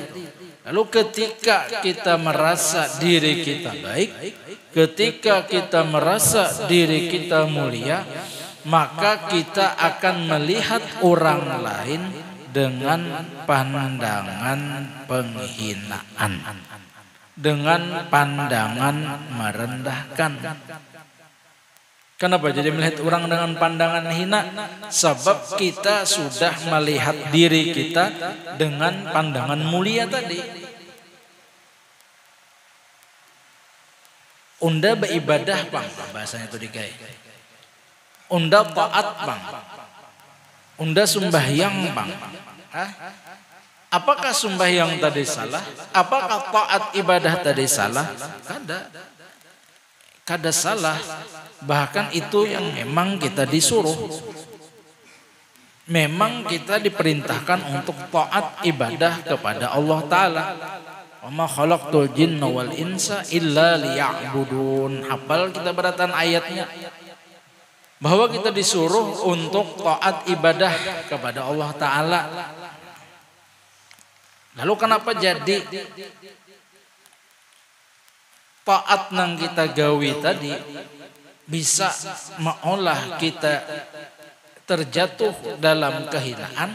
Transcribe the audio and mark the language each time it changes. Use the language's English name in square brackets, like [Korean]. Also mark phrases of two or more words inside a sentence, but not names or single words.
[Indonesian] Lalu ketika kita merasa diri kita baik, ketika kita merasa diri kita mulia, maka kita akan melihat orang lain dengan pandangan penghinaan, dengan pandangan merendahkan. Kenapa jadi melihat orang dengan pandangan hina? Sebab kita sudah melihat diri kita dengan pandangan mulia tadi. [Banjar] Unda beribadah bang, bahasanya itu dikai. Unda taat bang, unda sembahyang bang. [Indonesian] Apakah sembahyang tadi salah? Apakah taat ibadah tadi salah? [Banjar] Kada salah. [Indonesian] Bahkan itu yang memang kita disuruh. Memang kita diperintahkan untuk taat ibadah kepada Allah Ta'ala. [Arabic] وما خلقت الجن والإنس إلا ليعبدون. [Indonesian] Hafal kita beratan ayatnya. Bahwa kita disuruh untuk taat ibadah kepada Allah Ta'ala. [Banjar] Lalu kenapa jadi taat nang kita gawi tadi bisa meolah kita terjatuh dalam kehinaan?